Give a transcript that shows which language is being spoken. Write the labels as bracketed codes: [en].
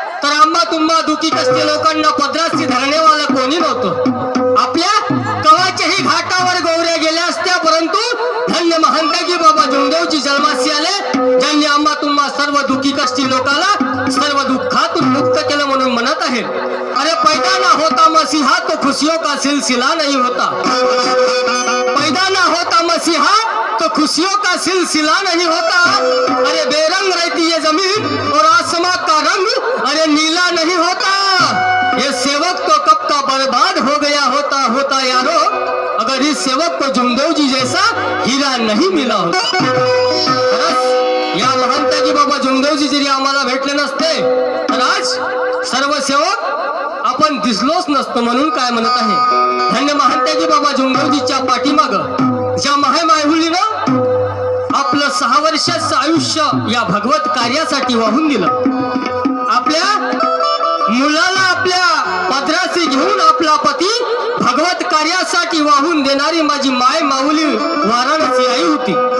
[mr] कष्टी लोकांना पदराशी धरण्यावाला कोणी नव्हतं। आपल्या कवाच्याही घाटावर गौऱ्या गेल्या असत्या, परंतु धन्य महंतगी बाबा जुमदेवजी जन्मासी आले, ज्यांनी आम्हा तुम्हा सर्व दुःखी कष्टी लोकांना सर्व दुःखातून मुक्त केलं म्हणून म्हणत आहे। [hi] अरे पैदा ना होता मसीहा तो खुशियों का सिलसिला नहीं होता, पैदा ना होता मसीहा तो खुशियों का सिलसिला नहीं होता। अरे बेरंग रहती ये जमीन और आसमां का रंग अरे नीला नहीं होता। ये सेवक तो कब का बर्बाद हो गया होता यारो, अगर इस सेवक को जुमदेव जी जैसा हीरा नहीं मिला होता। [mr] या महंताजी बाबा जुमदेव जी जरी आम्हाला भेटले नसते तर आज सर्व सेवक आपण दिसलोच नसतो म्हणून काय म्हणत आहे। धन्य महंताजी बाबा जुमदेवजीच्या पाठीमाग ज्या मायहुलीनं आपलं 6 वर्षाचं आयुष्य या भगवत कार्यासाठी वाहून दिलं, आपल्या मुलाला आपल्या पदराशी घेऊन आपला पती भगवत कार्यासाठी वाहून देणारी माझी माय माऊली वाराणसी आई होती।